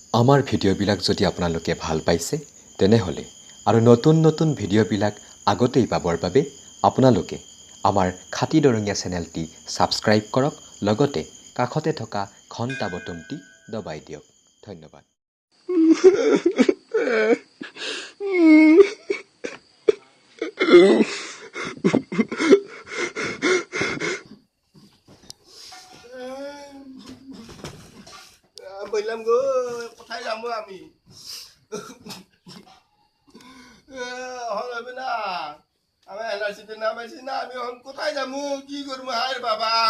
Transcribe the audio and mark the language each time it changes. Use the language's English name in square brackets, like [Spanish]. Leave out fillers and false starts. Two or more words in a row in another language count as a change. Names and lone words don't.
[Assamese] আমাৰ ভিডিঅ'বিলাক যদি আপোনালোকে ভাল পাইছে তেনেহ'লে আৰু নতুন ভিডিঅ'বিলাক আগতেই পাবৰ বাবে আপোনালোকে আমাৰ খাটি দৰঙীয়া চেনেলটি ছাবস্ক্ৰাইব কৰক লগতে কাষতে থকা ঘণ্টা বটনটি দবাই দিয়ক ধন্যবাদ [Bangla] বললাম গো কোথায় যাবো আমি হবে না আমি এনআরসিতে নামাইছি না আমি এখন কোথায় যাবো কি করবো হায় বাবা